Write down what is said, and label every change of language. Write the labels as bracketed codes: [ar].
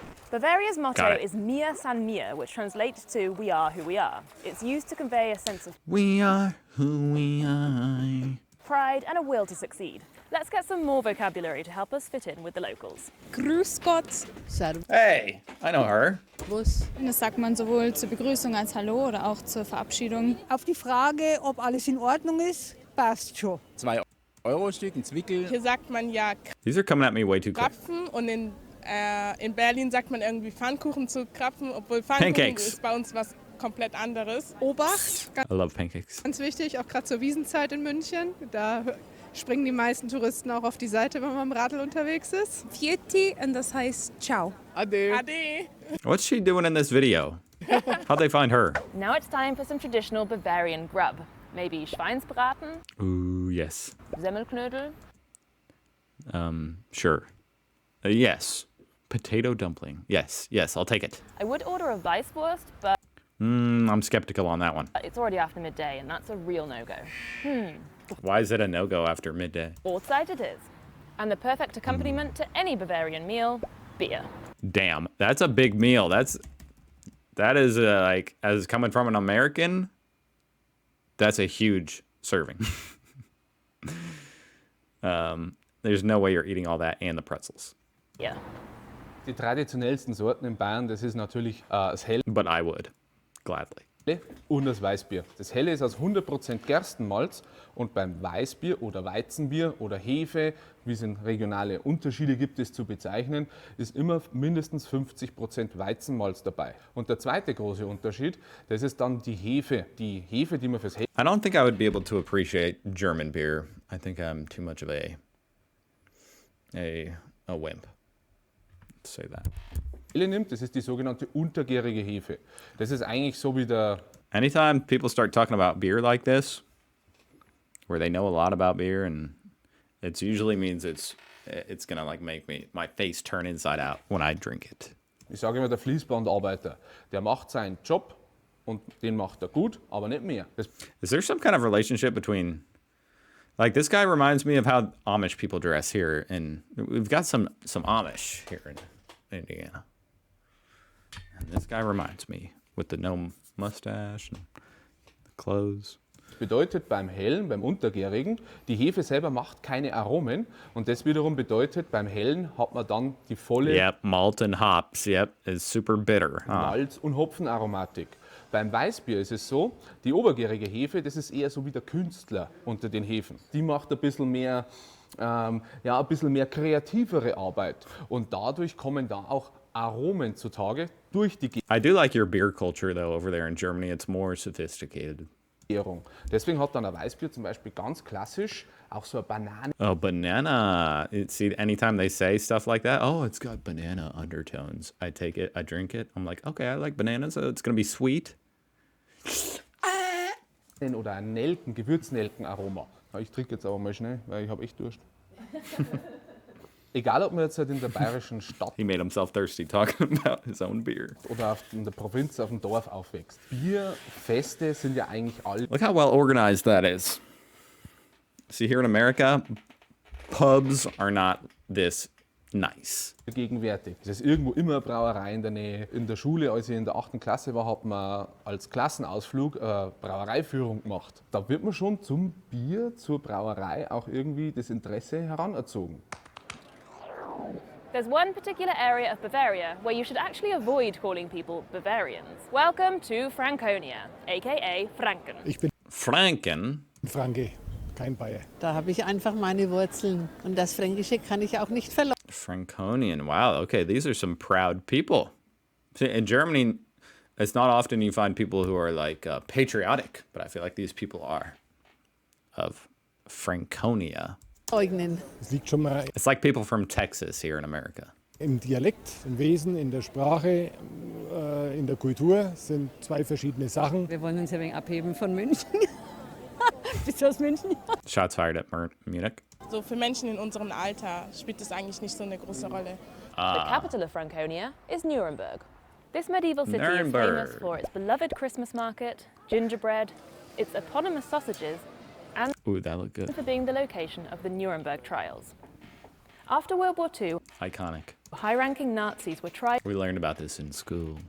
[en] Bavaria's motto Got it. is [de] Mir san mir, [en] which translates to we are who we are. It's used to convey a sense of We are who we are. pride and a will to succeed. Let's get some more vocabulary to help us fit in with the locals. [de] Grüß Gott, Servus. [en] Hey, I know her. [de] Und das sagt man sowohl zur Begrüßung als Hallo oder auch zur Verabschiedung. Auf die Frage, ob alles in Ordnung ist, passt schon. 2 Euro-Stück, ein Zwickel. Hier sagt man ja [en] These are coming at me way too quick. [de] Krapfen und in Berlin sagt man irgendwie Pfannkuchen zu Krapfen, obwohl Pfannkuchen [en] Pancakes. [de] ist bei uns was komplett anderes. Obacht, [en] I love pancakes. [de] Ganz wichtig, auch gerade zur Wiesenzeit in München. Da springen die meisten Touristen auch auf die Seite, wenn man im Radl unterwegs ist. Vieti, und das heißt Ciao. Ade. Ade. [en] What's she doing in this video? How'd they find her? Now it's time for some traditional Bavarian grub. Maybe Schweinsbraten, Ooh, yes. Semmelknödel, Sure. Yes. Potato dumpling. Yes, I'll take it. I would order a Weisswurst, but I'm skeptical on that one. it's already after midday and that's a real no-go. Why is it a no-go after midday? Ortside it is. And the perfect accompaniment to any Bavarian meal, beer. Damn, that's a big meal. That is like, as coming from an American, that's a huge serving. There's no way you're eating all that and the pretzels. Yeah. [de] Die traditionellsten Sorten in Bayern, das ist natürlich das Hell. [en] But I would, gladly. [de] und das Weißbier. Das Helle ist aus 100% Gerstenmalz und beim Weißbier oder Weizenbier oder Hefe, wie es in regionale Unterschiede gibt, es zu bezeichnen, ist immer mindestens 50% Weizenmalz dabei. Und der zweite große Unterschied, das ist dann die Hefe. Die Hefe, die man fürs [en] I don't think I would be able to appreciate German beer. I think I'm too much of a wimp. Let's say that. [de] Helle nimmt, das ist die sogenannte untergärige Hefe. Das ist eigentlich so wie der... [en] Anytime people start talking about beer like this, where they know a lot about beer, and it usually means it's gonna like make my face turn inside out when I drink it. [de] Ich sage immer, der Fließbandarbeiter, der macht seinen Job und den macht er gut, aber nicht mehr. [en] Is there some kind of relationship between, like, this guy reminds me of how Amish people dress here, and we've got some Amish here in Indiana. And this guy reminds me with the no mustache and the clothes. [de] Das bedeutet beim Hellen, beim Untergärigen, die Hefe selber macht keine Aromen und das wiederum bedeutet, beim Hellen hat man dann die volle [en] Yep, malt and hops, yep, is super bitter. [de] Malz- und Hopfenaromatik. Beim Weißbier ist es so, die obergärige Hefe, das ist eher so wie der Künstler unter den Hefen. Die macht ein bisschen mehr, ein bisschen mehr kreativere Arbeit und dadurch kommen da auch Aromen zutage durch die [en] I do like your beer culture though over there in Germany. It's more sophisticated. [de] Gärung. Deswegen hat dann ein Weißbier zum Beispiel ganz klassisch auch so eine Banane. [en] Oh, banana. See, anytime they say stuff like that, oh, it's got banana undertones. I take it, I drink it. I'm like, okay, I like bananas, so it's going to be sweet. [de] Oder ein Gewürznelkenaroma. Ich trinke jetzt aber mal schnell, weil ich habe echt Durst. Egal, ob man jetzt halt in der bayerischen Stadt [en] He made himself thirsty talking about his own beer. [de] oder in der Provinz auf dem Dorf aufwächst. Bierfeste sind ja eigentlich alle [en] Look how well organized that is. See, here in America, pubs are not this nice. [de] gegenwärtig. Es ist irgendwo immer eine Brauerei in der Nähe. In der Schule, als ich in der 8. Klasse war, hat man als Klassenausflug eine Brauereiführung gemacht. Da wird man schon zum Bier, zur Brauerei auch irgendwie das Interesse heranerzogen. [en] There's one particular area of Bavaria where you should actually avoid calling people Bavarians. Welcome to Franconia, aka Franken. [de] Ich bin [en] Franken? [de] Franke, kein Bayer. Da habe ich einfach meine Wurzeln und das Fränkische kann ich auch nicht verlassen. [en] Franconian. Wow, okay, these are some proud people. See, in Germany, it's not often you find people who are like patriotic, but I feel like these people are of Franconia. [de] Es liegt schon mal [en] It's like people from Texas here in America. [de] im Dialekt, im Wesen, in der Sprache, in der Kultur sind zwei verschiedene Sachen. Wir wollen uns ja ein wenig abheben von München. Bist du aus München? [en] Shots fired at Munich. [de] So für Menschen in unserem Alter spielt das eigentlich nicht so eine große Rolle. [en] The capital of Franconia is Nuremberg. This medieval city is Nuremberg. famous for its beloved Christmas market, gingerbread, its eponymous sausages, and Ooh, that looked good. for being the location of the Nuremberg trials. After World War II, Iconic. high-ranking Nazis were tried We learned about this in school.